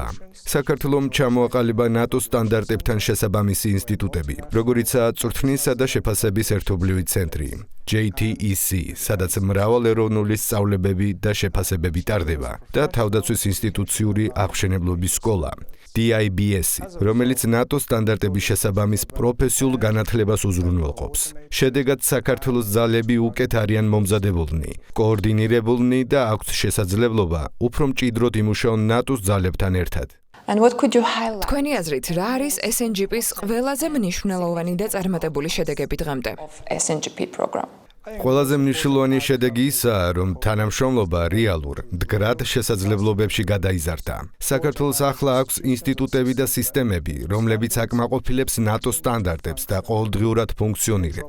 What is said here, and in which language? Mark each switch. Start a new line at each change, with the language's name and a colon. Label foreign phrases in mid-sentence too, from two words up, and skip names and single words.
Georgian: საქართველომ ჩამოაყალიბა ნატოს სტანდარტებთან შესაბამისი ინსტიტუტები, როგორიცაა წვრთნისა და შეფასების ერთობლივი ცენტრი, JTEC, სადაც მრავალეროვნული სწავლებები და შეფასებები ტარდება, და თავდაცვის ინსტიტუციური აღმშენებლობის სკოლა, DIBS, რომელიც ნატოს სტანდარტების შესაბამის პროფესიულ განათლებას უზრუნველყოფს. შედეგად საქართველოს ძალები უკეთ არიან მომზადებულნი, კოორდინირებულნი და აქვს შესაძლებლობა უფრო მჭიდროდ იმუშაონ ნატოს ძალებთან ერთად.
English: And what could you highlight?
Georgian: თქვენი აზრით, რა არის SNGP-ის ყველაზე მნიშვნელოვანი და წარმატებული შედეგები დღემდე?
English: SNGP program.
Georgian: ყველაზე მნიშვნელოვანი შედეგი ისაა, რომ თანამშრომლობა რეალურ, მდგრად შესაძლებლობებში გადაიზარდა. საქართველოს ახლა აქვს ინსტიტუტები და სისტემები, რომლებიც აკმაყოფილებს ნატოს სტანდარტებს და ყოველდღიურად ფუნქციონირებს.